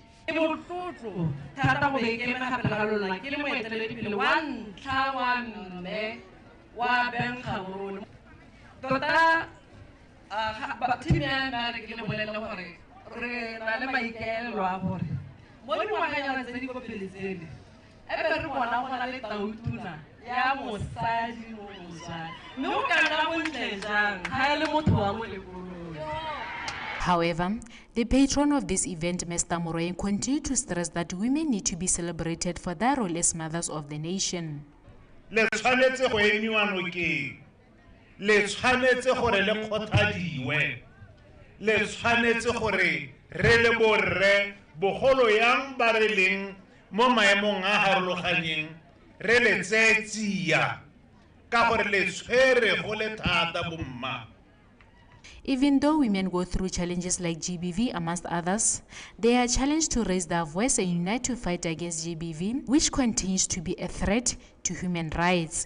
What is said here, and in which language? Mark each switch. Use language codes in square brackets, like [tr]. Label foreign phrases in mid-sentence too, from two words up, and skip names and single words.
[tn] Ke botlotlo thata go be ke ema gape ga lona ke le moeteledipele wa ntlha wa mme wa Gaborone tota team ya nna re ke le bolele gore re na le maikaelelo a gore mo dingwageng tse di ko pele tsele ebe re bona go na le tautuna ya mosadi mo mosadi mme o ka nna bontle jang ga le motho wa mo lekolong. [en] However, the patron of this event, Mr. Morain, continued to stress that women need to be celebrated for their role as mothers of the nation. [tn] Le tshwanetse go emiwa nokeng le tshwanetse gore le kgothadiwe le tshwanetse gore re le borre bogolo yang ba re leng mo maemong a harologaneng re le tseye tsia ka gore le tshwere go le thata bomma. [en] Even though women go through challenges like GBV, amongst others, they are challenged to raise their voice and unite to fight against GBV, which continues to be a threat to human rights.